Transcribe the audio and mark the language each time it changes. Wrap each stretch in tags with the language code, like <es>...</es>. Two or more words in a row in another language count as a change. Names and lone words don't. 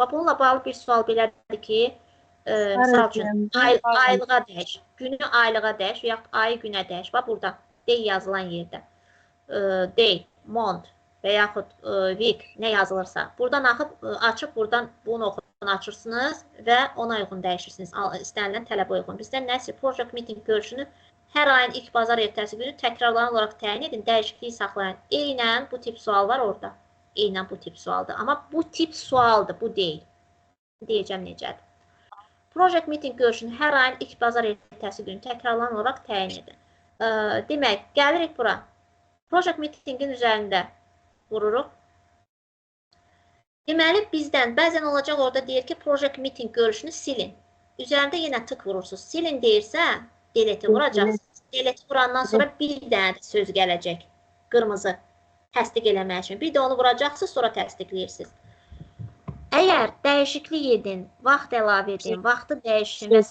<az>Bununla bağlı bir sual belədir ki, misal üçün, aylığa dəyiş, günü aylığa dəyiş və yaxud ayı günə dəyiş. Bax, burada day yazılan yerdə.</az> <en>Day, month</en> <az>və yaxud week nə yazılırsa. Buradan açıb, buradan bunu oxuyun, açırsınız və ona uyğun dəyişirsiniz. İstənilən tələbə uyğun. Bizdə nəsil</az> <en>project meeting</en> <az>görüşünü hər ayın ilk bazar ertəsi günü təkrarlanan olaraq təyin edin, dəyişikliyi saxlayın. Eynən bu tip sual var orada. Eynən bu tip sualdır. Amma bu tip sualdır, bu deyil. Deyəcəm necədir.</az> <en>Project meeting</en> <az>görüşünü hər ayın ilk bazar ertəsi günü təkrarlanan olaraq təyin edin. Demək, gəlirik bura.</az> <en>Project meetingin</en> <az>üzərində vururuq. Deməli, bizdən bəzən olacaq orada deyir ki,</az> <en>project meeting</en> <az>görüşünü silin. Üzərində yenə tık vurursunuz. Silin deyirsə, delete vuracaqsınız. Delete vurandan sonra bir dənə söz gələcək. Qırmızı. Təsdiq eləmək üçün. Bir də onu vuracaqsınız, sonra təsdiqləyirsiniz. Əgər dəyişiklik edin, vaxt əlavə edin, vaxtı dəyişin və s.</az>